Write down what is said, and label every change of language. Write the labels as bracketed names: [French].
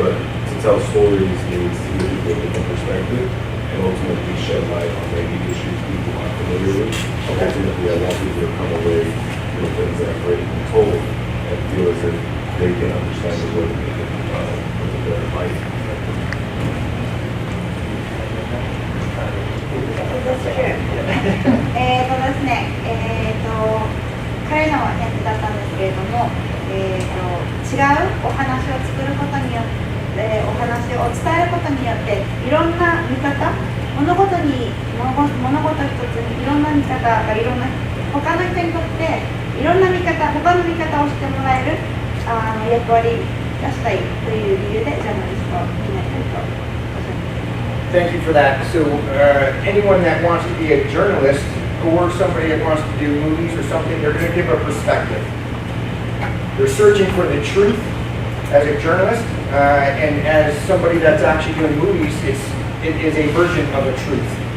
[English] But to tell stories means to give people a different perspective and ultimately shed light on maybe issues people aren't familiar with. Ultimately, I want people to come away with things that have already been told and feel as if they can understand the work and put a better light. [Japanese] ですね、彼のやつだったんですけれども、違うお話を作ることによって、お話を伝えることによって、いろんな見方、物事一つにいろんな見方がいろんな、他の人にとっていろんな見方、他の見方をしてもらえる役割がしたいという理由でジャーナリストになりたいと思います。 [English] Thank you for that. So anyone that wants to be a journalist or somebody that wants to do movies or something, they're going to give a perspective. They're searching for the truth as a journalist, and as somebody that's actually doing movies, it is a version of the truth.